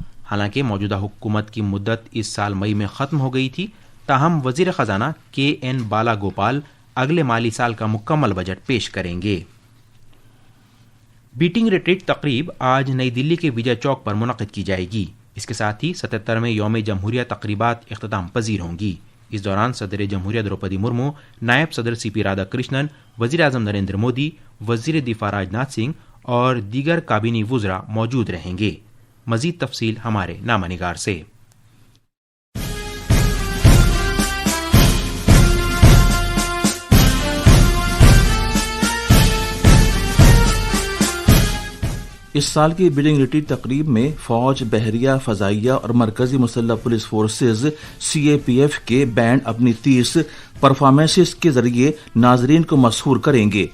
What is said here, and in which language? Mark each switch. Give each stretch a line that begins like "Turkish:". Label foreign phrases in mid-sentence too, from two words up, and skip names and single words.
Urdu: حالانکہ موجودہ حکومت کی مدت اس سال مئی میں ختم ہو گئی تھی، تاہم وزیر خزانہ KN بالا گوپال اگلے مالی سال کا مکمل بجٹ پیش کریں گے۔ بیٹنگ ریٹریٹ تقریب آج نئی دلی کے وجے چوک پر منعقد کی جائے گی۔ اس کے ساتھ ہی 77ویں یوم جمہوریہ تقریبات اختتام پذیر ہوں گی۔ اس دوران صدر جمہوریہ دروپدی مرمو، نائب صدر CP رادھا کرشنن، وزیر اعظم نریندر مودی، وزیر دفاع راجناتھ سنگھ اور دیگر کابینی وزراء موجود رہیں گے۔ مزید تفصیل ہمارے نامہ نگار سے۔ اس سال کی بیٹنگ ریٹریٹ تقریب میں فوج، بحریہ، فضائیہ اور مرکزی مسلح پولیس فورسز CAPF کے بینڈ اپنی 30 پرفارمنسز کے ذریعے ناظرین کو مسحور کریں گے۔